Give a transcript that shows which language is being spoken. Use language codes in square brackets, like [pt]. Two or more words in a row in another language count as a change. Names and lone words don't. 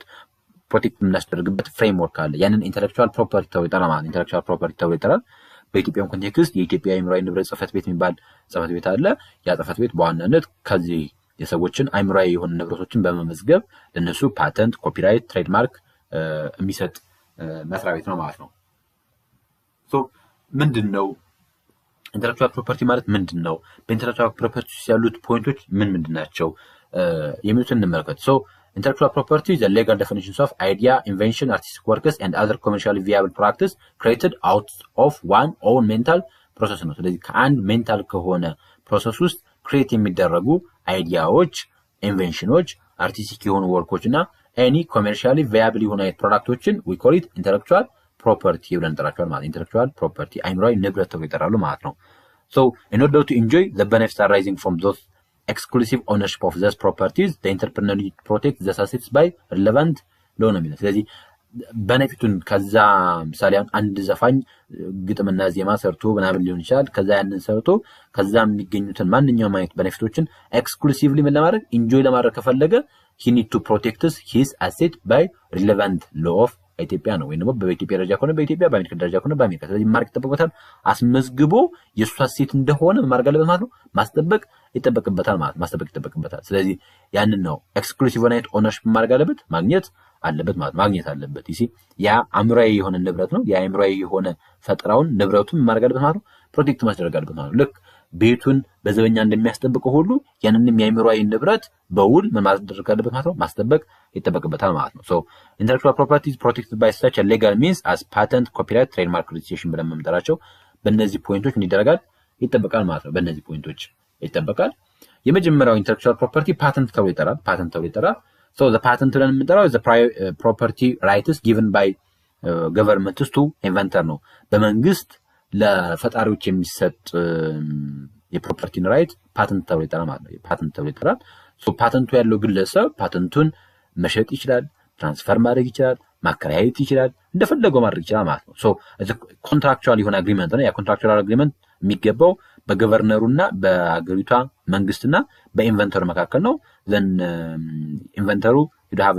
[am] ፕሮቴክት የምናስደርግበት ፍሬምወርክ አለ ያንን [en] intellectual property [am] ተብሎ ይጠራል [en] intellectual property [am] ተብሎ ይጠራል በኢትዮጵያ ኮንቴክስት የኢትዮጵያ አእምሯዊ ንብረት ጽሕፈት ቤት የሚባል ጽሕፈት ቤት አለ። ያ ጽሕፈት ቤት በዋናነት ከዚህ የሰዎችን አእምሯዊ የሆኑ ንብረቶችን በመመዝገብ ለነሱ ፓተንት፣ ኮፒራይት፣ ትሬድማርክ የሚሰጥ መስሪያ ቤት ነው ማለት ነው። ሶ ምንድነው [en] intellectual property [am] ማለት ምንድነው? በኢንተሌክቹዋል ፕሮፐርቲ ውስጥ ያሉት ፖይንቶች ምን ናቸው የሚሉትን እንመልከት። ሶ [en] intellectual property is the legal definitions of idea, invention, artistic works and other commercially viable practice created out of one own mental process [am] ነው። ስለዚህ ከአንድ ሜንታል ከሆነ ፕሮሰስ ውስጥ ክሬት የሚደረጉ አይዲያዎች፣ ኢንቬንሽኖች፣ አርቲስቲክ የሆኑ ወርኮች እና [en] any commercially viable [am] የሆኑ ፕሮዳክቶችን [en] we call it intellectual property [am] ብለን እንጠራቸዋለን ማለት [en] intellectual property [am] አእምሯዊ ንብረት ተብሎ ይጠራሉ ማለት ነው። [en] So in order to enjoy the benefits arising from those exclusive ownership of those properties the entrepreneur need to protect the assets by relevant law [am] ነው የሚለው። ስለዚህ ቤኔፊቱን ከዛ ምሳሌ አንድ ዘፋኝ ግጥምና ዜማ ሰርቶ ምናምን ሊሆን ይችላል። ከዛ ያንን ሰርቶ ከዛ የሚገኙትን ማንኛውም አይነት ቤኔፊቶችን ኤክስክሉሲቭሊ ምን ለማድረግ ኢንጆይ ለማድረግ ከፈለገ [en] he need to protect his asset by relevant law of [am] ኢትዮጵያ ነው ወይንም በኢትዮጵያ ደረጃ ከሆነ በኢትዮጵያ በአሜሪካ ደረጃ ከሆነ በአሜሪካ። ስለዚህ ማርክ ይጠበቅበታል አስመዝግቦ የሱ አሴት እንደሆነ ማድረግ አለበት ማለት ነው። ማስጠበቅ ይጠበቅበታል ማለት ማስጠበቅ ይጠበቅበታል። ስለዚህ ያንን ነው [en] exclusive ownership ownership [am] ማድረግ አለበት ማግኘት አለበት ማለት ማግኘት አለበት። ይሲ ያ አእምሯዊ የሆነ ንብረት ነው። ያ አእምሯዊ የሆነ ፈጠራውን ንብረቱን ማድረግ አለበት ማለት ነው። ፕሮቴክት ማድረግ አለበት ማለት ነው። ልክ ቤቱን በዘበኛ እንደሚያስጠብቀው ሁሉ ያንንም የአእምሯዊ ንብረት በውል ማድረግ አለበት ማለት ነው። ማስጠበቅ ይጠበቅበታል ማለት ነው። ሶ [en] intellectual property is protected by such a legal means as patent, copyright, trademark, registration [am] ብለን መምጠራቸው በእነዚህ ፖይንቶች እንዲደረጋል ይጠበቃል ማለት ነው። በእነዚህ ፖይንቶች ይጠበቃል። የመጀመሪያው [en] intellectual property patent [am] ተብሎ ይጠራል። patent ተብሎ ይጠራል። [en] So the patent [am] ብለን የምንጠራው [en] the property rights given by governments to inventor [am] ነው። በመንግስት ለፈጣሪዎች የሚሰጥ የፕሮፐርቲን ራይት ፓተንት ተብሎ ይጠራል ማለት ነው። ፓተንት ተብሎ ይጠራል። ሶ ፓተንቱ ያለው ግለሰብ ፓተንቱን መሸጥ ይችላል፣ ትራንስፈር ማድረግ ይችላል፣ ማከራየት ይችላል፣ እንደፈለገው ማድረግ ይችላል ማለት ነው። ሶ ኮንትራክቹዋል የሆነ አግሪመንት ነው። ያ ኮንትራክቹዋል አግሪመንት የሚገባው በገቨርነሩና በአገሪቷ መንግስትና በኢንቨንተሩ መካከል ነው። ዘን ኢንቨንተሩ ይዳhave